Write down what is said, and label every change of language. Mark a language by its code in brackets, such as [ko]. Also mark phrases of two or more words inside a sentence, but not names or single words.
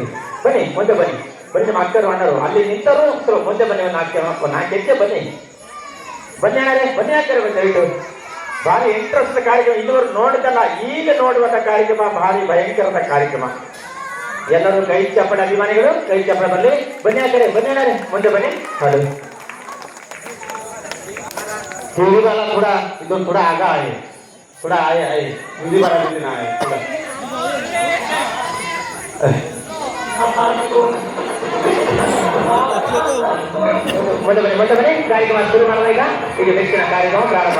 [kn] ಬನ್ನಿ ಮುಂದೆ ಬನ್ನಿ, ಬನ್ನಿ ನಿಮ್ಮ ಅಕ್ಕರು ಅಣ್ಣರು ಅಲ್ಲಿ ನಿಂತರು ಸ್ವಲ್ಪ ಮುಂದೆ ಬನ್ನಿ, ಒಂದು 4 ಹೆಜ್ಜೆ ಬನ್ನಿ. ಬನ್ನಿ ಅಣ್ಣರೇ, ಬನ್ನಿ ಹಾಕ್ತಾರೆ ಬನ್ನಿ ದಯವಿಟ್ಟು. ಭಾರಿ ಇಂಟ್ರೆಸ್ಟ್ ಕಾರ್ಯಕ್ರಮ, ಇದುವರೆಗೂ ನೋಡಿದಲ್ಲ, ಈಗ ನೋಡುವಂತ ಕಾರ್ಯಕ್ರಮ ಭಾರಿ ಭಯಂಕರದ ಕಾರ್ಯಕ್ರಮ. ಎಲ್ಲರೂ ಕೈ ಚಪ್ಪಳ ಅಭಿಮಾನಿಗಳು, ಕೈ ಚಪ್ಪಳ ಬರಲಿ. ಬನ್ನಿ ಹಾಕ್ತಾರೆ, ಬನ್ನಿ ಅಣ್ಣರೇ, ಮುಂದೆ ಬನ್ನಿ. [hi] ಹಾಡು हिंदीवाला थोड़ा इधर थोड़ा आगा आए, थोड़ा आए आए हिंदी वाला भी ना आए थोड़ा. [kn] ಮೊದಲನೇ ಕಾರ್ಯಕ್ರಮ ಶುರು ಮಾಡೋಣ. ಈಗ ನೆಕ್ಸ್ಟಿನ ಕಾರ್ಯಕ್ರಮ ಪ್ರಾರಂಭ.